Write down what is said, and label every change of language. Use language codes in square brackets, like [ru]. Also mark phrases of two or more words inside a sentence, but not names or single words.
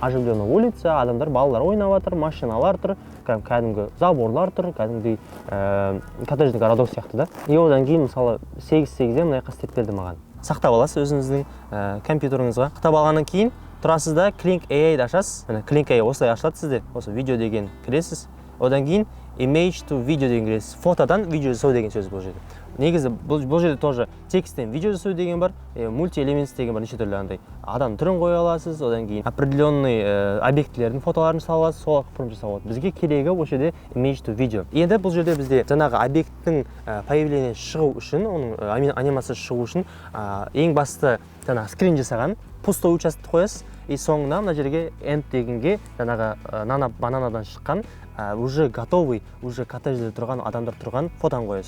[ru] Оживленная улица, [kk] адамдар, балалар ойнап жатыр, машиналар тұр, кәдімгі заборлар тұр, кәдімгідей [ru] коттеджный городок [kk] сияқты да. И одан кейін мысалы 8-8-ден мына жаққа істеп берді маған. Сақтап аласыз өзіңіздің компьютеріңізға. Сақтап алғаннан кейін тұрасыз да Kling AI-ді ашасыз. Kling AI осылай ашылады сізде. Осы видео деген кіресіз. Одан кейін [en] image to video [kk] деген кіресіз. Фотодан видео жасау деген сөз бұл жерде. Негізі бұл жерде тоже тексттен видео жасау деген бар, мульти-элементс деген бар, неше түрлі андай. Адам түрін қоя аласыз, одан кейін определенный объектілердің фотоларын сала аласыз, сол пром жасауға болады. Бізге керегі бұл жерде [en] image to video. [kk] Енді бұл жерде бізде жаңағы объекттің появление шығу үшін, оның анимация шығу үшін ең басты жаңағы скрин жасаған [ru] пустой участок [kk] қоясыз. И соңына мына жерге end дегенге жаңағы бананадан шыққан [ru] уже готовый, уже [kk] коттеджде тұрған адамдар тұрған фотоны қоясыз.